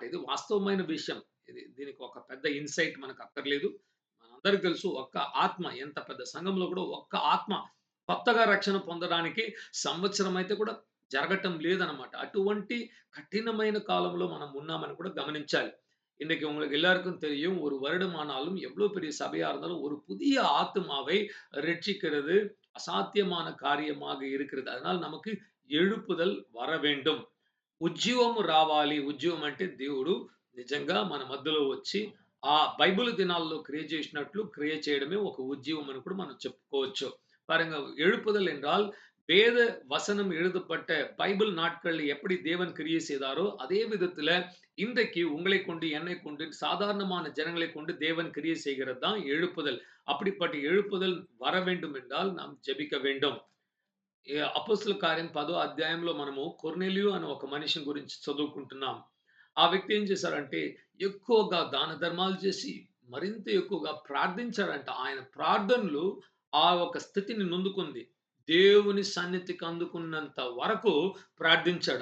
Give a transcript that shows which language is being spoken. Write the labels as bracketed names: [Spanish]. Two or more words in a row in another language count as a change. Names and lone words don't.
[Telugu] ఇది వాస్తవమైన విషయం. దీనికి ఒక పెద్ద ఇన్‌సైట్ మనకు అక్కర్లేదు. మనందరికి తెలుసు ఒక్క ఆత్మ ఎంత పెద్ద సంఘంలో కూడా ఒక్క ఆత్మ కొత్తగా రక్షణ పొందడానికి సంవత్సరం అయితే కూడా జరగటం లేదన్నమాట. అటువంటి కఠినమైన కాలంలో మనం ఉన్నామని కూడా గమనించాలి. [Tamil] இன்றைக்கு உங்களுக்கு எல்லாருக்கும் தெரியும் ஒரு வருடம் ஆனாலும் எவ்வளவு பெரிய சபையா இருந்தாலும் ஒரு புதிய ஆத்துமாவை ரட்சிக்கிறது அசாத்தியமான காரியமாக இருக்கிறது. அதனால் நமக்கு எழுப்புதல் వర வேண்டும். [Telugu] ఉజ్జీవము రావాలి. ఉజ్జీవం అంటే దేవుడు నిజంగా మన మధ్యలో వచ్చి ఆ బైబిల్ దినాల్లో క్రియ చేసినట్లు క్రియ చేయడమే ఒక ఉజ్జీవం అని కూడా మనం చెప్పుకోవచ్చు. [Tamil] பாருங்க எழுப்புதல் என்றால் வேத வசனம் எழுதப்பட்ட பைபிள் நாட்கள்ல எப்படி தேவன் கிரியை செய்தாரோ அதே விதத்துல இன்றைக்கு உங்களை கொண்டு என்னை கொண்டு சாதாரணமான ஜனங்களை கொண்டு தேவன் கிரியை செய்கிறது தான் எழுப்புதல். அப்படிப்பட்ட எழுப்புதல் வர வேண்டும் என்றால் நாம் ஜெபிக்க வேண்டும். [Telugu] అపోస్తల కార్యం 10వ అధ్యాయంలో మనము కొర్నేలియు అనే ఒక మనిషిని గురించి చదువుకుంటున్నాం. ఆ వ్యక్తి ఏం చేశారంటే ఎక్కువగా దాన ధర్మాలు చేసి మరింత ఎక్కువగా ప్రార్థించాడంట. ఆయన ప్రార్థనలు ఆ ఒక స్థితిని నొందుకుంది. దేవుని సన్నిధికి అందుకున్నంత వరకు ప్రార్థించాడు.